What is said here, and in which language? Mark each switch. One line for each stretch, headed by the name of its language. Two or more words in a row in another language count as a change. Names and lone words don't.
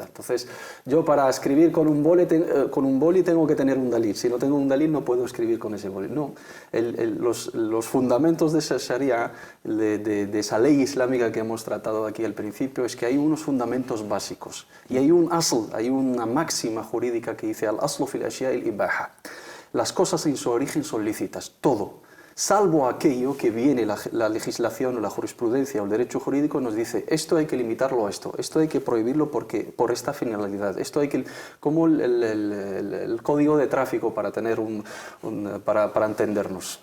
Spanish: Entonces yo para escribir con un boli tengo que tener un dalil. Si no tengo un dalil no puedo escribir con ese boli. No, los fundamentos de esa sharia, de esa ley islámica que hemos tratado aquí al principio, es que hay unos fundamentos básicos y hay una máxima jurídica que dice
Arabic: الأصل في الأشياء الإباحة.
Spanish: Las cosas en su origen son lícitas, todo, salvo aquello que viene la legislación o la jurisprudencia o el derecho jurídico nos dice esto hay que limitarlo a esto hay que prohibirlo por esta finalidad, esto hay que, como el código de tráfico para tener para entendernos.